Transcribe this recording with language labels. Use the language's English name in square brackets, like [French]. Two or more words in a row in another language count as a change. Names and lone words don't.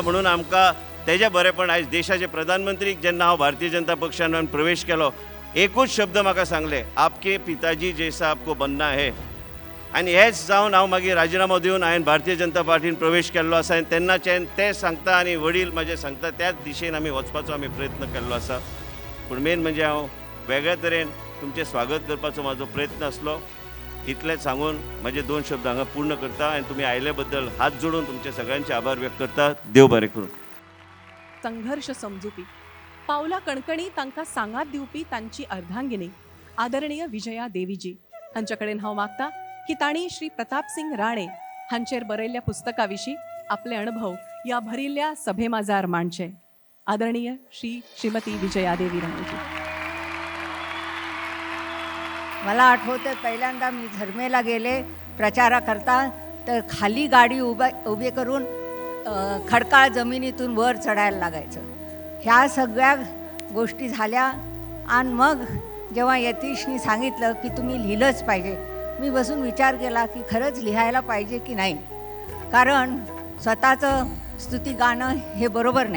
[Konkani] म्हणून आमकां तेजे बरेपण आयज देशाचे प्रधानमंत्रीक जेन्ना हांव भारतीय जनता पक्षान प्रवेश केलो एकूच शब्द म्हाका सांगले, [Hindi] आपके पिताजी जैसा आपको बनना है. [Konkani] आनी हेच जावन हांव मागीर राजिनामो दिवन हांवें भारतीय जनता पार्टीन प्रवेश केल्लो आसा आनी तेन्नाच्यान ते सांगता आनी वडील म्हाजे सांगता त्याच दिशेन आमी वचपाचो आमी प्रयत्न केल्लो आसा. पूण मेन म्हणजे हांव वेगळ्या तरेन तुमचें स्वागत करपाचो म्हाजो प्रयत्न आसलो. इतलेंच सांगून म्हाजे 2 शब्द हांगा पूर्ण करता आनी तुमी आयले बद्दल हात जोडून तुमचे सगळ्यांचे आभार व्यक्त करता. देव बरें करूं. संघर्ष समजुपी पावला कणकणी तांकां सांगात दिवपी तांची अर्धांगिनी आदरणीय विजया देवीजी हांच्या कडेन हांव मागता की तांणी श्री प्रताप सिंग राणे हांचेर बरयल्ल्या पुस्तका विशीं आपले अणभव ह्या भरिल्ल्या सभे माजार मांडचे. आदरणीय श्रीमती विजया देवी राणेजी. [Marathi] मला आठवतं पहिल्यांदा मी झरमेला गेले प्रचाराकरता, तर खाली गाडी उभी करून खडकाळ जमिनीतून वर चढायला लागायचं. ह्या सगळ्या गोष्टी झाल्या आणि मग जेव्हा यतीशनी सांगितलं की तुम्ही लिहिलंच पाहिजे, मी बसून विचार केला की खरंच लिहायला पाहिजे की नाही, कारण स्वतःचं स्तुती गाणं हे बरोबर नाही.